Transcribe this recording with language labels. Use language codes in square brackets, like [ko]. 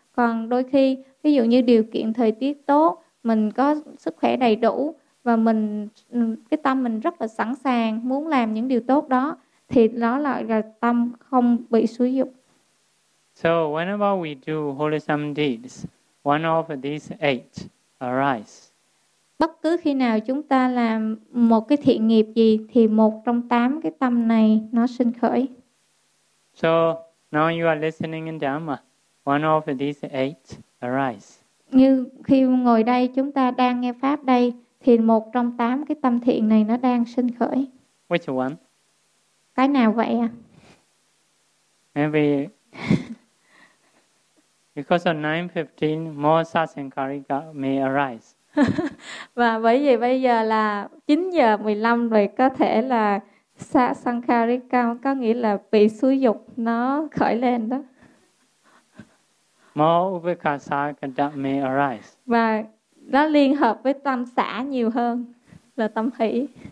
[vi] Còn đôi khi ví dụ như điều kiện thời tiết tốt, mình có sức khỏe đầy đủ và mình cái tâm mình rất là sẵn sàng muốn làm những điều tốt đó thì đó là tâm không bị xúi dục. [en] So whenever we do wholesome deeds, one of these eight arise. [vi] Bất cứ khi nào chúng ta làm một cái thiện nghiệp gì thì một trong tám cái tâm này nó sinh khởi. [en] So now you are listening in Dharma. One of these eight arise. [vi] Như khi ngồi đây chúng ta đang nghe pháp đây thì một trong tám cái tâm thiện này nó đang sinh khởi. [en] Which one? [vi] Cái nào vậy à? [en] Maybe because of 9:15, more sasankarika may arise. [vi] Và bởi vì bây giờ là 9:15 rồi có thể là sasankarika có nghĩa là bị xúi dục nó khởi lên đó. [en] More upekkhasakata may arise. [vi] Và nó liên hợp với tâm xả nhiều hơn là tâm hỷ.